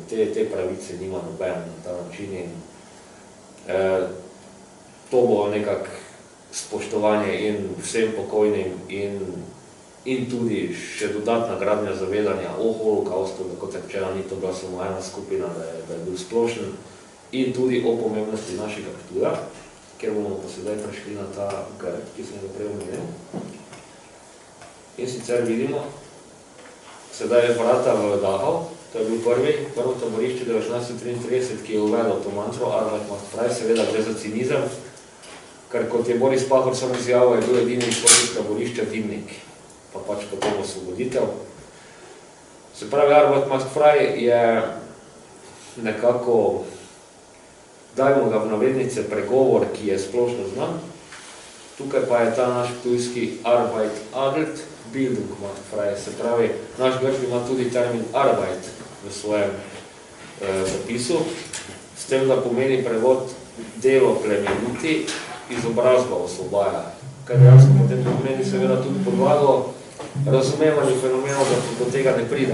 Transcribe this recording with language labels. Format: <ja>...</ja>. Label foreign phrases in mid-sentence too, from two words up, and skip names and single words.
<sl>Te pravice nima noben na ta način in to bo nekako spoštovanje in vsem pokojnim in tudi še dodatna gradnja zavedanja o holokaustu, da kot rečeno ni to bila samo ena skupina, da je bil splošen in tudi o pomembnosti našega Ptuja, kjer bomo pa sedaj prišli na ta grb, ki sem ga prej omenil. In sicer vidimo, sedaj je vrata v Dachau, to je bil prvo taborišče 1933, ki je uvedel to mantro,</sl> <de>Arbeit macht frei,</de> <sl>seveda gre za cinizem, ker kot je Boris Pahor sam izjavil, je bil edini športnik taborišča Dimnik, pa pač potem osvoboditev. Se pravi,</sl> <de>Arbeit macht frei</de> <sl>je nekako, dajmo ga v navednice, pregovor, ki je splošno znan. Tukaj pa je ta naš ptujski</sl> <de>Arbeit adelt, Bildung macht frei.</de> <sl>Se pravi, naš grški ima tudi termin Arbeit v svojem zapisu, s tem, da pomeni prevod delo plemeniti, izobrazba osvobaja. Kaj dejansko potem pomeni seveda tudi podlago razumevanju fenomenov, da do tega ne pride.</sl>